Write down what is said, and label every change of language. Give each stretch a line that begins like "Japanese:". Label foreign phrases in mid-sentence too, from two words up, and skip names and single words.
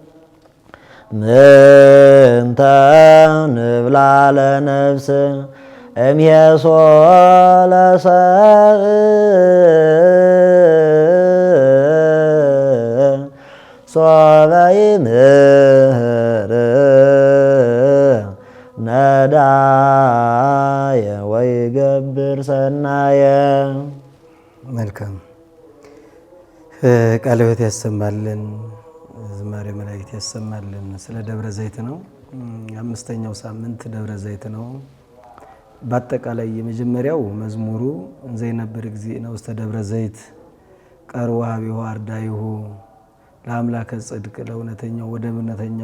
Geez: ምንተ ንብላ ለነፍስ እምሄሶ ለሰብእ ሶበ ይምህር ነዳየ ወይገብር ሰናየ።
Amharic: መልካም ቃለ ሕይወት ያሰማልን፣ ዝማሬ መላእክት ያሰማልን። ስለ ደብረ ዘይት ነው። አምስተኛው ሳምንት ደብረ ዘይት ነው። በአጠቃላይ የመጀመሪያው መዝሙሩ
Geez: እንዘ ይነብር እግዚእነ ውስተ ደብረ ዘይት ቀርቦ ሀቢሁ አርዳኢሁ ለአምላከ ጽድቅ
Amharic: ለእውነተኛው ወደ እውነተኛው